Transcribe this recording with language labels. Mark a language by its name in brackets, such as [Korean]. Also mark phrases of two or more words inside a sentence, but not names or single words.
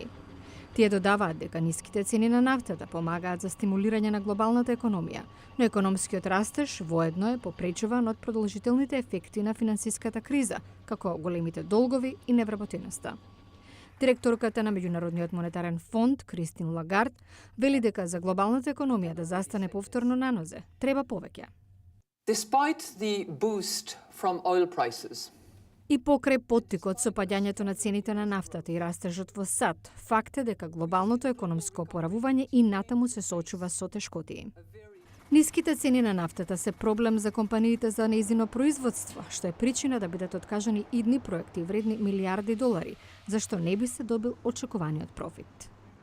[Macedonian] Тие додаваат дека ниските цени на нафтата помагаат за стимулирање на глобалната економија, но економскиот растеж воедно е попречуван од продолжителните ефекти на финансиската криза, како големите долгови и невработеноста. Директорката на Меѓународниот монетарен фонд, Кристин Лагард, вели дека за глобалната економија да застане повторно на нозе, треба повеќе. [English] Despite the boost from oil prices, [Macedonian] И покрај поттикот со падањето на цените на нафтата и растежот во САД, факт е дека глобалното економско опоравување и натаму се соочува со тешкотии. Ниските цени на нафтата се проблем за компаниите за нејзино производство, што е причина да бидат откажани идни проекти вредни $милиарди, зашто не би се добил очекуваниот профит.